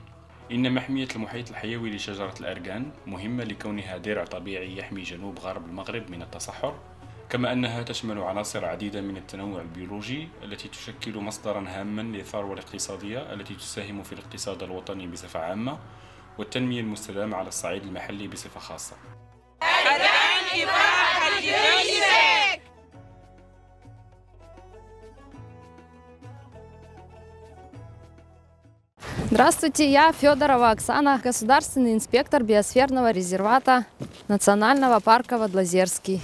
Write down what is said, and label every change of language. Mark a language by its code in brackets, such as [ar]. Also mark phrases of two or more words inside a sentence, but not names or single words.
[ar] إن محمية المحيط الحيوي لشجرة الأرقان مهمة لكونها درع طبيعي يحمي جنوب غرب المغرب من التصحر، كما أنها تشمل عناصر عديدة من التنوع البيولوجي التي تشكل مصدرا هاما للثروة الاقتصادية التي تساهم في الاقتصاد الوطني بصفة عامة والتنمية المستدامة على الصعيد المحلي بصفة خاصة. [ru] Здравствуйте, я Федорова Оксана, государственный инспектор биосферного резервата Национального парка Водлозерский.